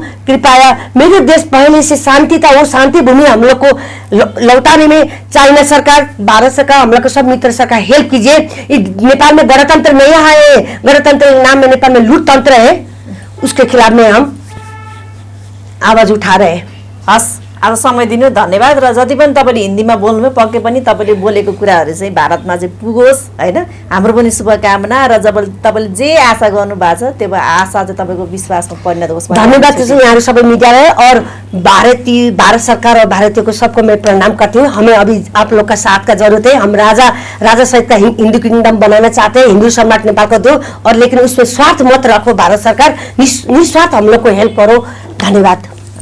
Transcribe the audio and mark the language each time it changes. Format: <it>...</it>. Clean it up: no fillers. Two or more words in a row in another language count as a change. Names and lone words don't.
<hi>कृपया मेरे देश पहले से शांति था, वो शांति भूमि हम लोग को लौटाने में चाइना सरकार, भारत सरकार, हम लोग को सब मित्र सरकार हेल्प कीजिए। नेपाल में गणतंत्र नहीं है, गणतंत्र के नाम में नेपाल में लूट तंत्र है, उसके खिलाफ में हम आवाज उठा रहे हैं। हस्</hi> <ne>आज समय दिनु धन्यवाद। र जति पनि तपाईँले हिन्दीमा बोल्नुभयो पक्कै पनि तपाईँले बोलेको कुराहरू चाहिँ भारतमा चाहिँ पुगोस् होइन, हाम्रो पनि शुभकामना। र जब तपाईँले जे आशा गर्नु भएको छ त्यो आशा चाहिँ तपाईँको विश्वासमा परिणत होस्। धन्यवाद यहाँहरू सबै मीडियालाई।</ne> <hi>और भारत सरकार और भारतीयों को सबको मैं प्रणाम करती हूँ। हमें अभी आप लोग का साथ का जरूरत है। हम राजा सहित का हिंदू किंगडम बनाना चाहते हैं, हिंदू सम्राट नेपाल को दो, और लेकिन उसमें स्वार्थ मत रखो। भारत सरकार निस्वार्थ हम लोग को हेल्प करो। धन्यवाद।</hi>